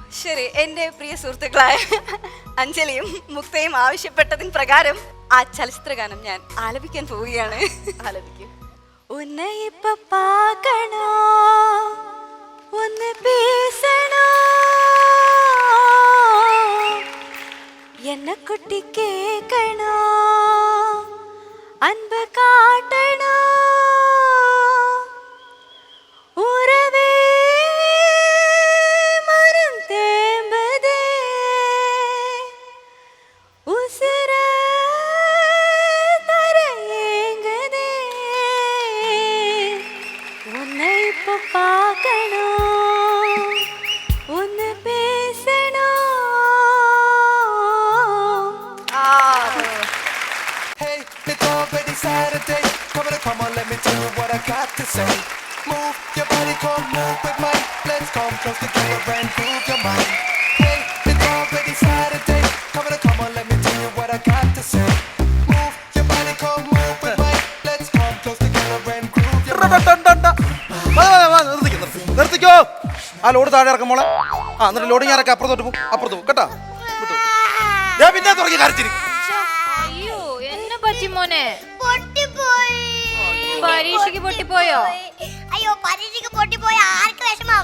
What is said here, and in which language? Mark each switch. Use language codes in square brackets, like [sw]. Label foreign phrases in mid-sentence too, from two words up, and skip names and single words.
[ml] ശരി, എന്റെ പ്രിയ സുഹൃത്തുക്കളായ അഞ്ജലിയും മുക്തയും ആവശ്യപ്പെട്ടതിന് പ്രകാരം ആ ചലച്ചിത്ര ഗാനം ഞാൻ ആലപിക്കാൻ പോവുകയാണ്. ആലപിക്കും. [ta] உன்னை இப்ப பாக்கணும், ஒன்னு பேசணும், என்னை குட்டி கேக்கணும், அன்பு காட்டணும் உறவே மரம் தேம்பதே உசுர தரையேங்குதே உன்னை இப்ப பார்க்கணும் ஒன்னு பேசணும். [en] It's already Saturday. Come on, let me tell you what I got to say. Move your body, come move with mine. Let's come close together and move your mind. Hey, it's already Saturday. Come on, let me tell you what I got to say. Move your body, come move with mine. Let's come close together and groove your mind. [ml] നിർത്തിക്കോ. ആ ലോഡ് താഴെ ഇറക്കും മോളെ. ആ എന്നിട്ട് ലോഡിങ് ഇറക്കി അപ്പുറത്തോട്ട് പോകും, അപ്പുറത്ത് പോകും കേട്ടോ. ഞാൻ പിന്നെ തുടങ്ങി കരച്ചിരി. അയ്യോ എന്നെ പറ്റി മോനെ, പരീക്ഷയ്ക്ക് പൊട്ടിപ്പോയോ? അയ്യോ പരീക്ഷയ്ക്ക് പൊട്ടിപ്പോയ ആർക്ക് വിഷമം?